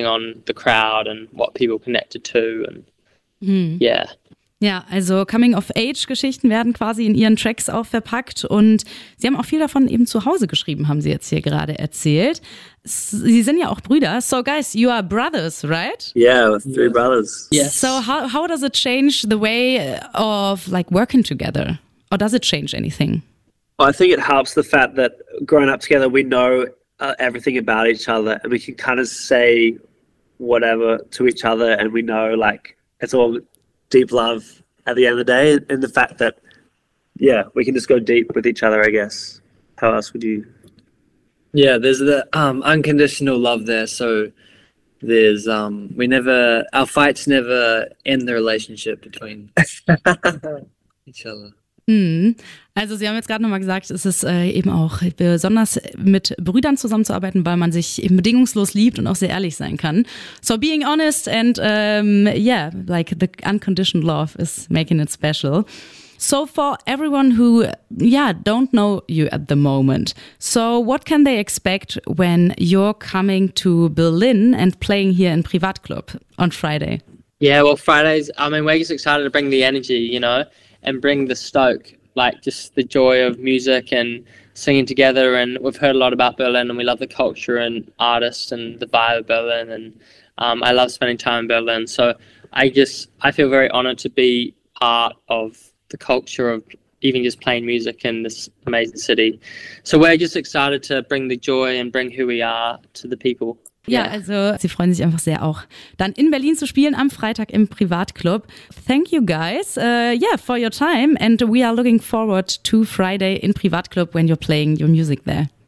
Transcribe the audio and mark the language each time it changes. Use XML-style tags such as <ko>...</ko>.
<en>on the crowd and what people connected to and yeah.</en> <de>Ja, also Coming-of-Age-Geschichten werden quasi in ihren Tracks auch verpackt und sie haben auch viel davon eben zu Hause geschrieben, haben sie jetzt hier gerade erzählt. Sie sind ja auch Brüder.</de> <en>So guys, you are brothers, right? Yeah, three brothers. Yes. So how does it change the way of like working together? Or does it change anything? Well, I think it helps the fact that growing up together, we know everything about each other and we can kind of say whatever to each other and we know like it's all deep love at the end of the day, and the fact that, yeah, we can just go deep with each other, I guess. How else would you? Yeah, there's the unconditional love there. So there's, we never, our fights never end the relationship between each other.</en> <de>Also Sie haben jetzt gerade nochmal gesagt, es ist eben auch besonders mit Brüdern zusammenzuarbeiten, weil man sich eben bedingungslos liebt und auch sehr ehrlich sein kann.</de> <en>So being honest and yeah, like the unconditional love is making it special. So for everyone who, yeah, don't know you at the moment, so what can they expect when you're coming to Berlin and playing here in Privatclub on Friday? Yeah, well, Fridays, I mean, we're just excited to bring the energy, you know, and bring the stoke, like just the joy of music and singing together. And we've heard a lot about Berlin and we love the culture and artists and the vibe of Berlin. And I love spending time in Berlin. So I feel very honored to be part of the culture of even just playing music in this amazing city. So we're just excited to bring the joy and bring who we are to the people.</en> <de>Ja, also sie freuen sich einfach sehr auch dann in Berlin zu spielen am Freitag im Privatclub.</de> <en>Thank you guys, yeah, for your time and we are looking forward to Friday in Privatclub when you're playing your music there.</en>